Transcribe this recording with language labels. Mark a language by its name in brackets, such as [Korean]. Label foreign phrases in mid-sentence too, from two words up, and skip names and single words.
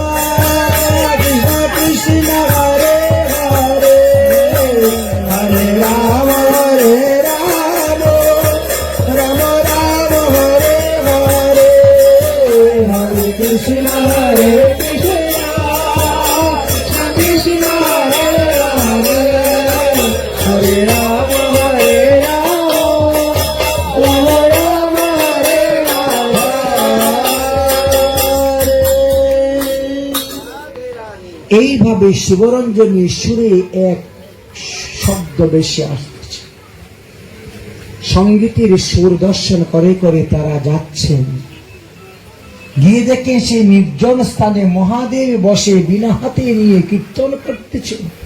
[Bangla] Krishna, Hare Hare, Hare Rama, Rama Rama, Hare Hare, Hare Krishna, Krishna Krishna, Hare Hare, Hare Rama, Rama Rama, Hare Hare। এইভাবে শিবরঞ্জনী সুরে এক শব্দ বেশি আসছে। সঙ্গীতের সুর দর্শন করে করে তারা যাচ্ছেন। গিয়ে দেখে সেই নির্জন স্থানে মহাদেব বসে বিনা হাতে নিয়ে কীর্তন করতেছেন।